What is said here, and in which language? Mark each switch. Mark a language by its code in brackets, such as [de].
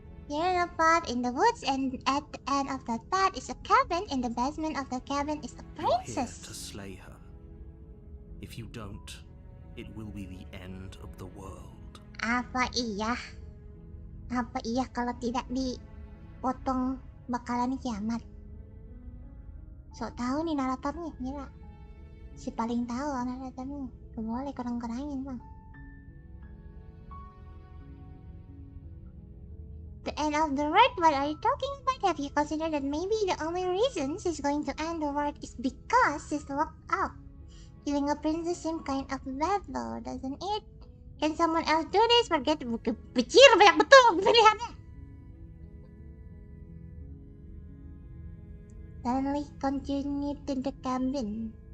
[en] You're in a path in the woods, and at the end of that path is a cabin. In the basement of the cabin is a princess. You're here to slay her. If you don't, it will be the end of the world. [id] Apa iya kalau tidak dipotong bakalan kiamat? Sok tahu nih naratornya, gila. Si paling tahu naratornya. Gak boleh kurang-kurangin bang. [en] The end of the world? What are you talking about? Have you considered that maybe the only reason she's going to end the world is because she's locked up? Killing a princess seems kind of bad though, doesn't it? Can someone else do this? [id] Forget becir banyak betul pilihannya. [en] Suddenly continue to the cabin.